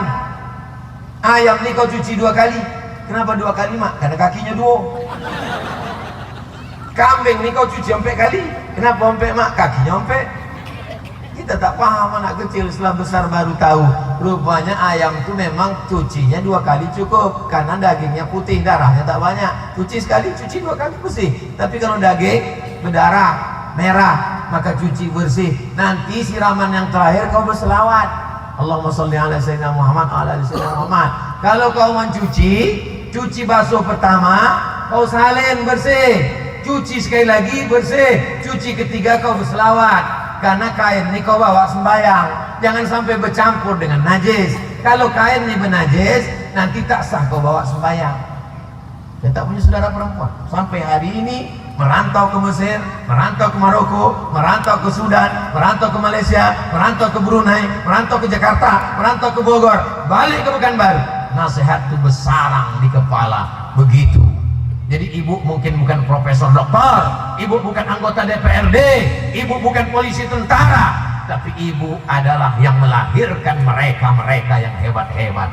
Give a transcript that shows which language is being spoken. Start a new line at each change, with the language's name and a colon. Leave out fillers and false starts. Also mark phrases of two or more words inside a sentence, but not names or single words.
Malay: Ayam ni kau cuci 2 kali. Kenapa 2 kali mak? Karena kakinya 2. Kambing ni kau cuci 4 kali. Kenapa 4 mak? Kakinya 4. Kita tak paham, anak kecil setelah besar baru tahu. Rupanya ayam tu memang cucinya 2 kali cukup, karena dagingnya putih, darahnya tak banyak. Cuci sekali, cuci 2 kali bersih. Tapi kalau daging berdarah, merah, maka cuci bersih. Nanti siraman yang terakhir kau berselawat,
Arabic: اللهم صل على سيدنا محمد على سيدنا محمد.
Malay: Kalau kau mencuci, cuci basuh pertama, kau salin bersih. Cuci sekali lagi bersih. Cuci ketiga kau berselawat. Karena kain ni kau bawa sembahyang, jangan sampai bercampur dengan najis. Kalau kain ni bernajis, nanti tak sah kau bawa sembahyang. Saya tak punya saudara perempuan. Sampai hari ini merantau ke Mesir, merantau ke Maroko, merantau ke Sudan, merantau ke Malaysia, merantau ke Brunei, merantau ke Jakarta, merantau ke Bogor, balik ke Pekanbaru. Nasihat itu bersarang di kepala begitu. Jadi ibu mungkin bukan profesor doktor, ibu bukan anggota DPRD, ibu bukan polisi tentara, tapi ibu adalah yang melahirkan mereka yang hebat-hebat.